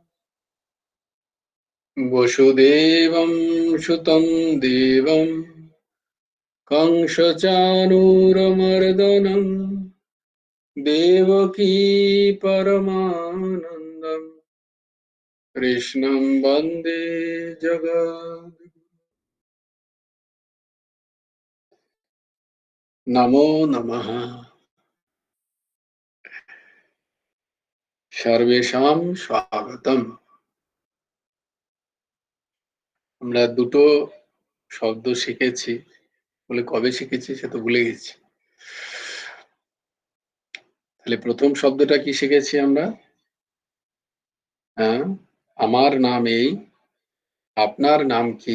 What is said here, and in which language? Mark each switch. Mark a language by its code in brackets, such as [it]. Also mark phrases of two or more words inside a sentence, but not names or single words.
[sa] वसुदेवं सुतं देवं कंसचाणूरमर्दनं देवकी परमानन्दं कृष्णं वन्दे जगत्। नमो नमः। सर्वेषां स्वागतम। [bn] আমরা দুটো শব্দ শিখেছি, বলে কবে শিখেছি সে তো ভুলে গেছি। তাহলে প্রথম শব্দটা কি শিখেছি আমরা? হ্যাঁ, আমার নাম এই, আপনার নাম কি?